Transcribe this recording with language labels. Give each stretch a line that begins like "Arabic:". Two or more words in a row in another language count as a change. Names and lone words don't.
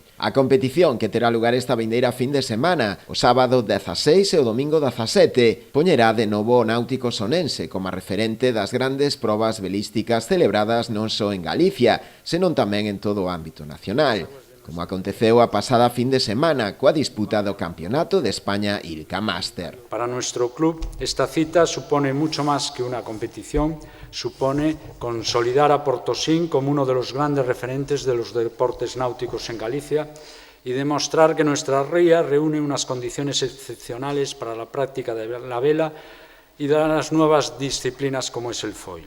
Galician: A competición, que terá lugar esta vindeira fin de semana, o sábado 16 e o domingo 17, poñerá de novo o náutico sonense como referente das grandes probas belísticas celebradas non só en Galicia, senón tamén en todo o ámbito nacional, como aconteceu a pasada fin de semana coa disputa do Campeonato de España ILCA Master.
Spanish: Para nuestro club, esta cita supone mucho más que una competición, supone consolidar a Portosín como uno de los grandes referentes de los deportes náuticos en Galicia y demostrar que nuestra ría reúne unas condiciones excepcionales para la práctica de la vela y de las nuevas disciplinas como es el foil.